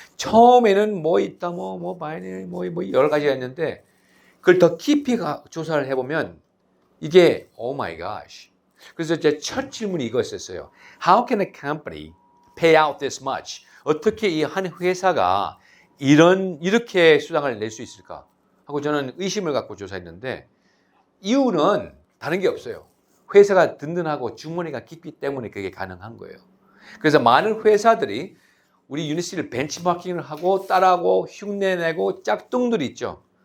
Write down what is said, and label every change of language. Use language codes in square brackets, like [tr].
[ko] 처음에는 뭐 있다 뭐 여러 가지가 있는데 그걸 더 깊이 조사를 해보면 이게 [en] oh my gosh. [ko] 그래서 제 첫 질문이 이거였어요. [en] How can a company pay out this much? [ko] 어떻게 이 한 회사가 이렇게 수당을 낼 수 있을까? 하고 저는 의심을 갖고 조사했는데 이유는 다른 게 없어요. 회사가 든든하고 주머니가 깊기 때문에 그게 가능한 거예요. 그래서 많은 회사들이 우리 유니티를 벤치마킹을 하고 따라하고 흉내내고 짝퉁들이 있죠.